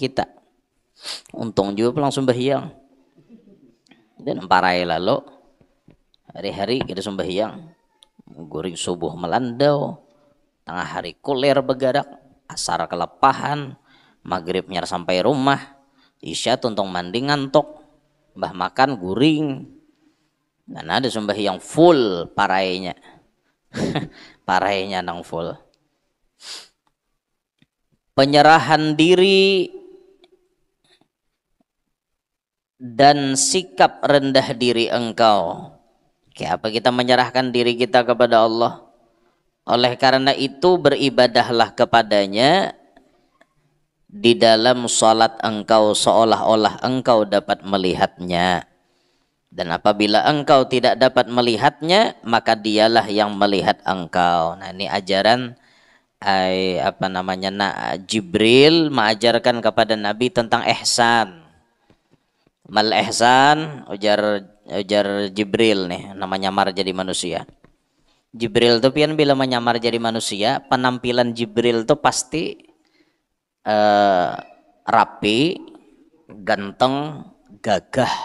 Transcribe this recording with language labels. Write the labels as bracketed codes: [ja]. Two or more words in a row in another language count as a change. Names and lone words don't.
[bjn] kita untung juga pulang sumbahyang dan parai lalu hari-hari kita sumbahyang guring subuh melandau, tengah hari kulir begarak, asar kelepahan, maghrib nyar sampai rumah, isya tuntung mandi ngantuk, mbah makan guring, dan ada sembahyang full parainya, parainya nang full. [id] Penyerahan diri dan sikap rendah diri engkau. Kayak apa kita menyerahkan diri kita kepada Allah. Oleh karena itu beribadahlah kepadanya di dalam salat engkau seolah-olah engkau dapat melihatnya. Dan apabila engkau tidak dapat melihatnya, maka dialah yang melihat engkau. Nah, ini ajaran Jibril mengajarkan kepada Nabi tentang ihsan. [ar] Mal ihsan [bjn] ujar Jibril nih namanya nyamar jadi manusia. Jibril tuh pian bila menyamar jadi manusia, penampilan Jibril tuh pasti rapi, ganteng, gagah.